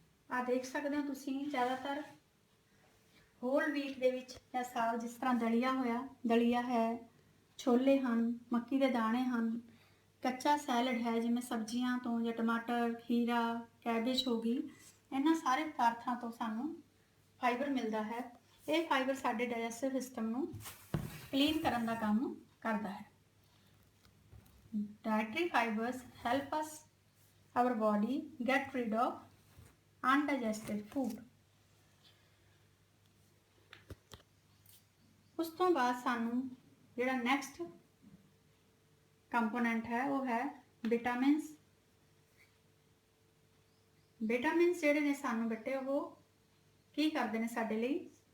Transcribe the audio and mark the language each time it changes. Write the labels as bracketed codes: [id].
[pa] ਆ ਦੇਖ ਸਕਦੇ ਹੋ ਤੁਸੀਂ, ਜ਼ਿਆਦਾਤਰ ਹੋਲ ਵੀਟ ਦੇ ਵਿੱਚ ਜਾਂ ਸਾਗ, ਜਿਸ ਤਰ੍ਹਾਂ ਦਲੀਆ ਹੈ, ਛੋਲੇ ਹਨ, ਮੱਕੀ ਦੇ ਦਾਣੇ ਹਨ, ਕੱਚਾ ਸੈਲਡ ਹੈ, ਜਿਵੇਂ ਸਬਜ਼ੀਆਂ ਤੋਂ ਜਾਂ ਟਮਾਟਰ, ਖੀਰਾ, ਕੈਬੇਜ ਹੋ ਗਈ, ਇਹਨਾਂ ਸਾਰੇ ਪਦਾਰਥਾਂ ਤੋਂ ਸਾਨੂੰ ਫਾਈਬਰ ਮਿਲਦਾ ਹੈ। ਇਹ ਫਾਈਬਰ ਸਾਡੇ ਡਾਈਜੈਸਟਿਵ ਸਿਸਟਮ ਨੂੰ ਕਲੀਨ ਕਰਨ ਦਾ ਕੰਮ ਕਰਦਾ ਹੈ। [en] Dietary fibers help our body get rid of undigested food. [pa] ਉਸ ਤੋਂ ਬਾਅਦ ਸਾਨੂੰ ਜਿਹੜਾ ਨੈਕਸਟ ਕੰਪੋਨੈਂਟ ਹੈ ਉਹ ਹੈ ਵਿਟਾਮਿਨਸ। ਵਿਟਾਮਿਨਸ ਜਿਹੜੇ ਨੇ ਸਾਨੂੰ ਬੱਟੇ, ਉਹ ਕੀ ਕਰਦੇ ਨੇ ਸਾਡੇ ਲਈ?